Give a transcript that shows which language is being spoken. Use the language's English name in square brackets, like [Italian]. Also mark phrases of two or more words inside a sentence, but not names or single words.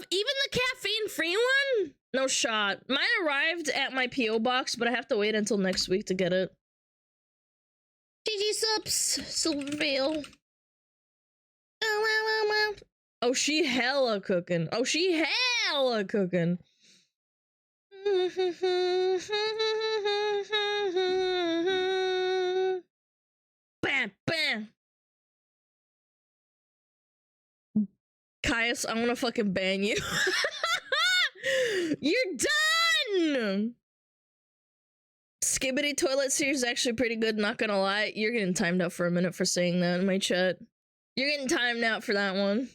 [English] Even the caffeine-free one? No shot. Mine arrived at my P.O. box, but I have to wait until next week to get it. GG subs, Silvervale. Oh, she hella cooking. Oh, she hella cooking. Bam, bam. Caius, I wanna fucking ban you. You're done! Skibbity Toilet Series is actually pretty good, not gonna lie. You're getting timed out for a minute for saying that in my chat. You're getting timed out for that one.